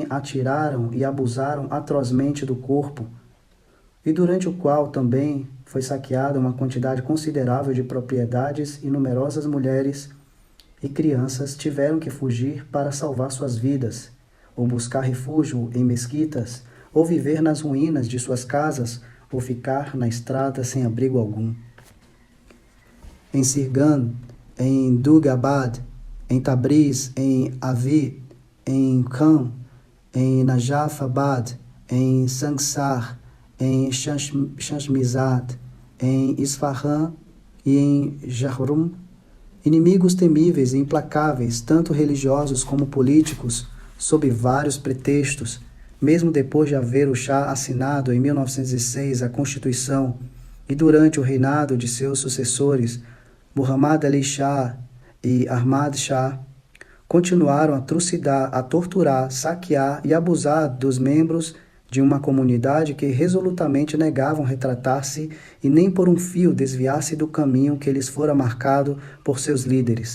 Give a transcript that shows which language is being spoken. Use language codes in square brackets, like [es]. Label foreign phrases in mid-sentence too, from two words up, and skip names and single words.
[pt] atiraram e abusaram atrozmente do corpo, e durante o qual também foi saqueada uma quantidade considerável de propriedades e numerosas mulheres e crianças tiveram que fugir para salvar suas vidas, ou buscar refúgio em mesquitas, ou viver nas ruínas de suas casas, ou ficar na estrada sem abrigo algum. Em Sirgan, em Dugabad, em Tabriz, em Avid, em Kham, em Najafabad, em Sangsar, em Shashmizad, em Isfahan e em Jahrum, inimigos temíveis e implacáveis, tanto religiosos como políticos, sob vários pretextos, mesmo depois de haver o Shah assinado em 1906 a Constituição e durante o reinado de seus sucessores, Muhammad Ali Shah e Ahmad Shah, continuaram a trucidar, a torturar, saquear e abusar dos membros de uma comunidade que resolutamente negavam retratar-se e nem por um fio desviar-se do caminho que lhes fora marcado por seus líderes.